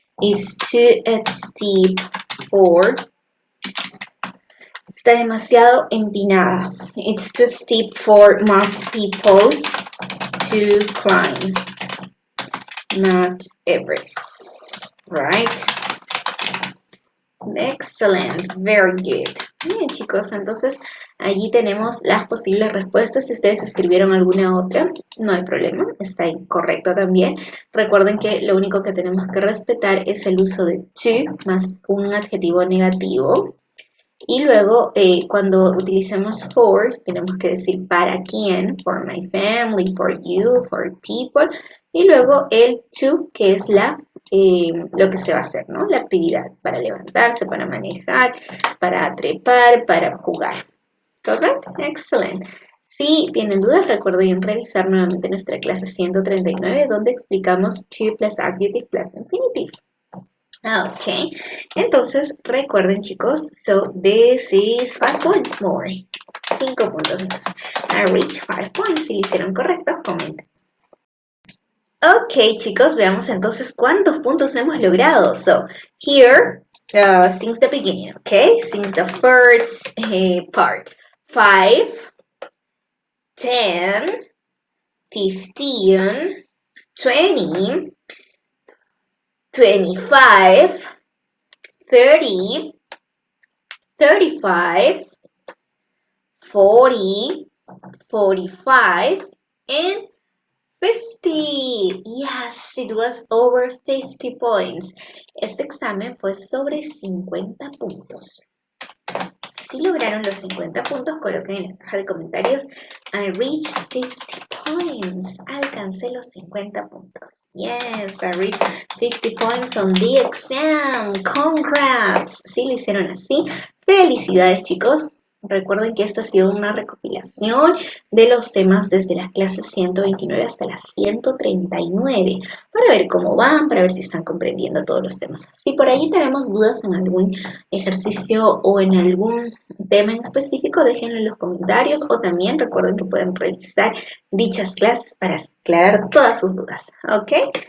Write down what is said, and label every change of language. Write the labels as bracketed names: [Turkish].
[English] It's too steep for, [Spanish] está demasiado empinada. [English] It's too steep for most people to climb Mount Everest, right? Excellent, very good. [Spanish] Bien, chicos, entonces allí tenemos las posibles respuestas. Si ustedes escribieron alguna otra, no hay problema, está incorrecto también. Recuerden que lo único que tenemos que respetar es el uso de to más un adjetivo negativo. Y luego, cuando utilicemos for, tenemos que decir para quién, for my family, for you, for people. Y luego el to, que es lo que se va a hacer, ¿no? La actividad para levantarse, para manejar, para trepar, para jugar. ¿Correcto? Excelente. Si tienen dudas, recuerden revisar nuevamente nuestra clase 139, donde explicamos to plus adjective plus infinitive. Ok, entonces recuerden chicos, [English] so this is 5 points more. [Spanish] 5 puntos más. [English] I reached 5 points. [Spanish] Si lo hicieron correcto, comenten. Ok chicos, veamos entonces cuántos puntos hemos logrado. [English] So, here, since the beginning, okay? Since the first part. 5, 10, 15, 20, 25, 30, 35, 40, 45, and 50. Yes, it was over 50 points. [Spanish] Este examen fue sobre 50 puntos. Si lograron los 50 puntos, coloquen en la caja de comentarios [English] I reached 50 points. [Spanish] Alcancé los 50 puntos. [English] Yes, I reached 50 points on the exam. Congrats. [Spanish] Si lo hicieron así, felicidades chicos. Recuerden que esto ha sido una recopilación de los temas desde las clases 129 hasta las 139 para ver cómo van, para ver si están comprendiendo todos los temas. Si por ahí tenemos dudas en algún ejercicio o en algún tema en específico, déjenlo en los comentarios o también recuerden que pueden revisar dichas clases para aclarar todas sus dudas, ¿ok?